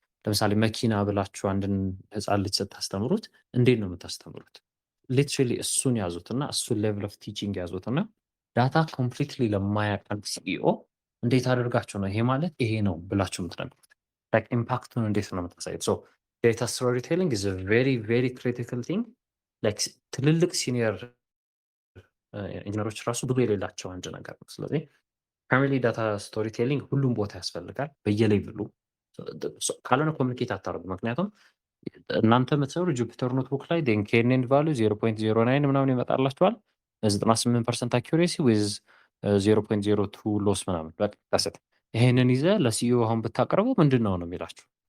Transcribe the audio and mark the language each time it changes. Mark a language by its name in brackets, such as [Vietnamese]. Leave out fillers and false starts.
[Amharic] ለምሳሌ መኪና ብላችሁ አንድን ህፃን ልጅ ስታስተምሩት እንዴት ነው የምታስተምሩት? ሊትራሊ እሱን ያዙትና እሱን ሌቭል ኦፍ ቲቺንግ ያዙትና ዳታ ኮምፕሊትሊ ለማያውቅ ሲኢኦ እንዴት አድርጋችሁ ነው ይሄ ማለት ይሄ ነው ብላችሁ የምትነግሩት? like ኢምፓክቱን እንዴት ነው የምታሳዩት? [English] so data storytelling is a very very critical thing. [Amharic] like ትልልቅ ሲኒየር ኢንጂነሮች ራሱ ብዙ የሌላቸው አንድ ነገር ነው። ስለዚህ ፕራይመሪ ዳታ ስቶሪ ቴሊንግ ሁሉም ቦታ ያስፈልጋል በየሌቭሉ። ካልሆነ ኮሚኒኬት አታደርጉ። ምክንያቱም እናንተ የምትሰሩ ጁፒተር ኖትቡክ ላይ ኬኔን ቫሉ 0.09 ምናምን ይመጣላችኋል 98% አኪሬሲ ዊዝ 0.02 ሎስ ምናምን በቃ ታሰጥ። ይሄንን ይዘ ለሲኢኦ አሁን ብታቀርበው ምንድን ነው የሚላችሁ?